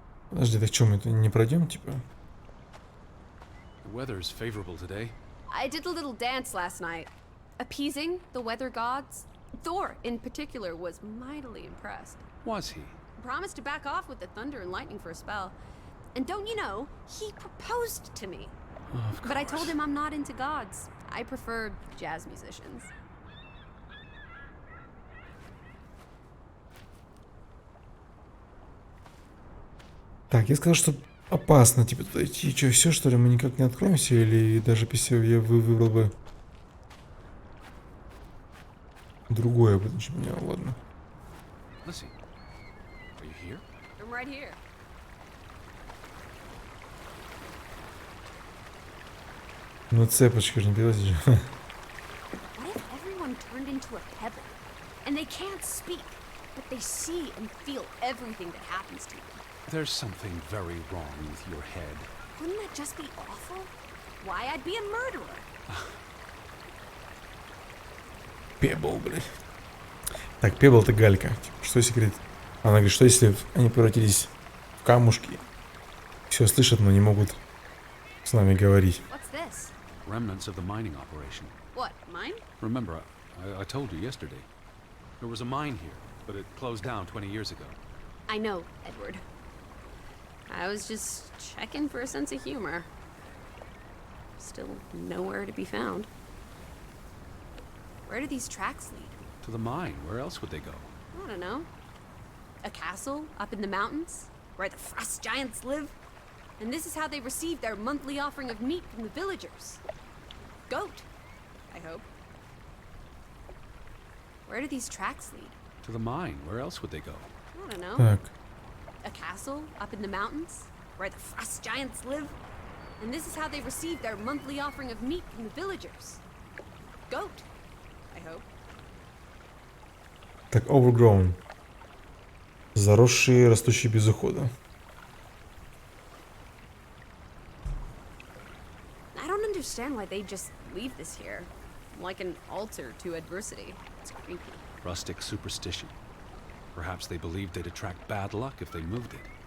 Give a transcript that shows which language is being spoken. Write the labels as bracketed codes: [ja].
[ru] Подожди, так что мы это не пройдем, типа? [en] The weather's favorable today. I did a little dance last night, appeasing the weather gods. Thor, in particular, was mightily impressed. Was he? Promised to back off with the thunder and lightning for a spell. And don't you know, he proposed to me. Of But I told course. him I'm not into gods. I prefer jazz musicians. [ru] Так, я сказал, что опасно, типа, туда идти. Что, все, что ли, мы никак не откроемся? Или даже если я выбрал бы другое, потому что меня, ладно. [en] Lissy, are you here? I'm right here. [ru] Ну, цепочка же не перелазишь. [en] What if everyone turned into a pebble? And they can't speak, but they see and feel everything that happens to them. There's something very wrong with your head. Wouldn't that just be awful? Why, I'd be a murderer. [ru] Пебл, блядь. Так, Пебл это галька. Типа, что если говорит? Она говорит, что если они превратились в камушки, все слышат, но не могут с нами говорить. [en] What's this? Remnants of the mining operation. What, mine? Remember, I told you yesterday. There was a mine here, but it closed down 20 years ago. I know, Edward. I was just checking for a sense of humor. Still nowhere to be found. Where do these tracks lead? To the mine. Where else would they go? I don't know. A castle up in the mountains, where the frost giants live? And this is how they receive their monthly offering of meat from the villagers. Goat, I hope. Where do these tracks lead? To the mine. Where else would they go? I don't know. [ru] Так, [en] A castle up in the mountains, where the frost giants live? And this is how they receive their monthly offering of meat from the villagers. Goat, I hope. [ru] так, overgrown. Заросшие, растущие без ухода. [en] I don't understand why they just leave this here. Like an altar to adversity. It's creepy. Rustic superstition. Perhaps they believed they'd attract bad luck if they moved it.